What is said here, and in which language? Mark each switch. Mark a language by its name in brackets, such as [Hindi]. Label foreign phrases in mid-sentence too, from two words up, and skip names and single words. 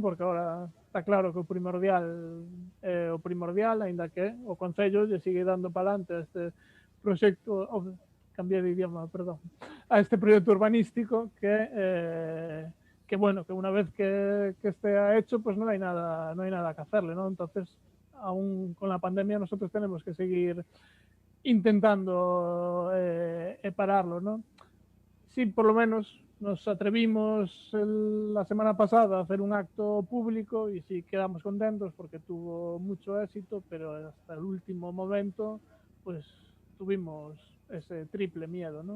[Galician] Porque agora está claro que o primordial é o primordial, aínda que o Concello lle sigue dando para adelante a este proxecto, [Spanish] cambié de idioma, [Galician] perdón, a este proxecto urbanístico que bueno, que unha vez que estea hecho, pues non hai nada que hacerle, non? [Spanish] Entonces, aún con la pandemia nosotros tenemos que seguir intentando pararlo, ¿no? Sí, por lo menos nos atrevimos la semana pasada a hacer un acto público y sí quedamos contentos porque tuvo mucho éxito, pero hasta el último momento pues tuvimos ese triple miedo, ¿no?